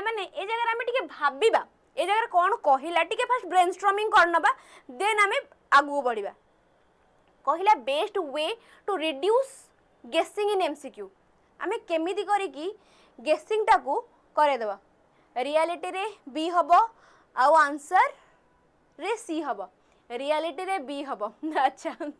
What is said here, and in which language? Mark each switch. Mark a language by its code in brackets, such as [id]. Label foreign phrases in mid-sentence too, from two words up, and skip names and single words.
[or] ମାନେ ଏ ଜାଗା ଆମେ ଟିକେ ଭାବିବା ଏ ଜାଗା କଣ କହିଲା ଟିକେ [en] first brainstorming [or] କରନବା ଦେନ ଆମେ ଆଗୁ ବଢ଼ିବା କହିଲା [en] best way to reduce guessing in MCQ [or] ଆମେ କେମିତି କରି କି ଗେସିଂ ଟାକୁ କରେ ଦେବା ରିଆଲିଟି ରେ ବି ହବ ଆ ଆନସର ରେ ସି ହବ ରିଆଲିଟି ରେ ବି ହବ ଅଚ୍ଛା